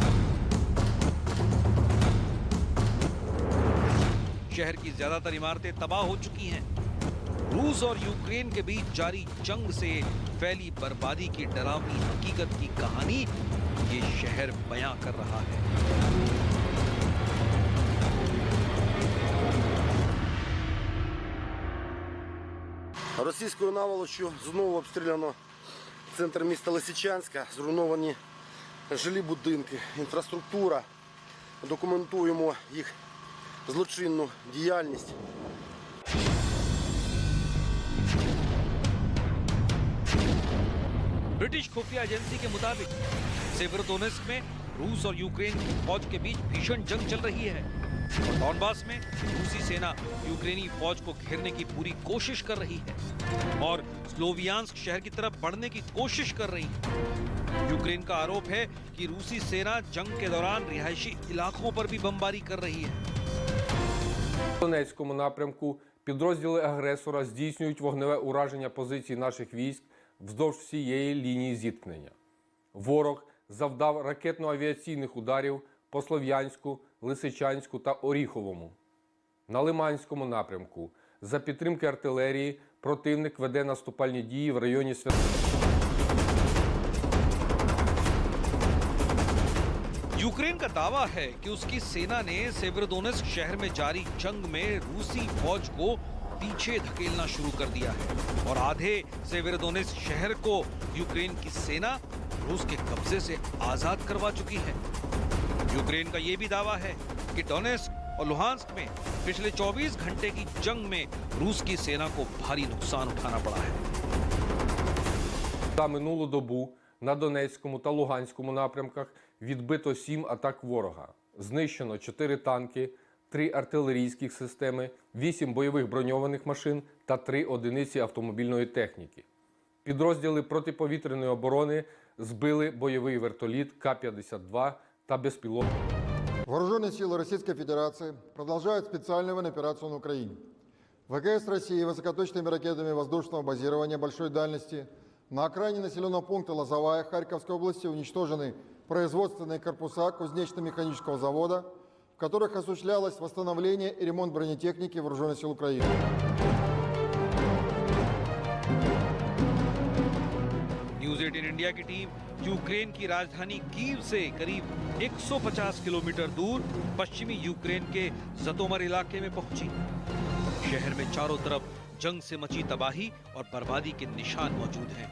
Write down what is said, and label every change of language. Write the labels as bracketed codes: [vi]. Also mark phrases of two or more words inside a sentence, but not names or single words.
[hi] शहर की ज्यादातर इमारतें तबाह हो चुकी हैं। रूस और यूक्रेन के बीच जारी जंग से फैली बर्बादी की डरावनी हकीकत की कहानी ये शहर बयां कर रहा है। [uk] Російською наволоччю знову обстріляно центр міста Лисичанська, зруйновані жилі будинки, інфраструктура. Документуємо їх злочинну діяльність. [hi] ब्रिटिश खुफिया एजेंसी के मुताबिक सेवेरोडोनेस्क में रूस और यूक्रेन की फौज के बीच भीषण जंग चल रही है और डॉनबास में रूसी सेना यूक्रेनी फौज को घेरने की पूरी कोशिश कर रही है और स्लोवियांस्क शहर की तरफ बढ़ने की कोशिश कर रही है। यूक्रेन का आरोप है कि रूसी सेना जंग के दौरान रिहायशी इलाकों पर भी बमबारी कर रही है। [uk] В Донецькому напрямку підрозділи агресора здійснюють вогневе ураження позицій наших військ вздовж всієї лінії зіткнення. Ворог завдав ракетно-авіаційних ударів по Слов'янську, Лисичанську та Оріховому. На Лиманському напрямку за підтримки артилерії противник веде наступальні дії в районі [hi] यूक्रेन का दावा है कि उसकी सेना ने सेवेरोडोनेस्क शहर में जारी जंग में रूसी फौज को पीछे धकेलना शुरू कर दिया है और आधे सेवेरोडोनेस्क शहर को यूक्रेन की सेना रूस के कब्जे से आजाद करवा चुकी है। यूक्रेन का यह भी दावा है कि डोनेस्क और लुहांस्क में पिछले 24 घंटे की जंग में रूस की सेना को भारी नुकसान उठाना पड़ा है। [uk] За минулу добу на Донецькому та Луганському напрямках відбито 7 атак ворога. Знищено 4 танки, 3 артилерійських системи, 8 бойових броньованих машин та 3 одиниці автомобільної техніки. Підрозділи протиповітряної оборони збили бойовий вертоліт К-52 та безпілотник. [ru] Вооруженные силы Российской Федерации продолжают специальную военную операцию на Украине. ВКС России высокоточными ракетами воздушного базирования большой дальности на окраине населенного пункта Лозовая Харьковской области уничтожены производственные корпуса кузнечно-механического завода, в которых осуществлялось восстановление и ремонт бронетехники Вооруженных сил Украины. [hi] न्यूज़ 18 इंडिया की टीम यूक्रेन की राजधानी कीव से करीब 150 किलोमीटर दूर पश्चिमी यूक्रेन के जतोमर इलाके में पहुंची। शहर में चारों तरफ जंग से मची तबाही और बर्बादी के निशान मौजूद हैं।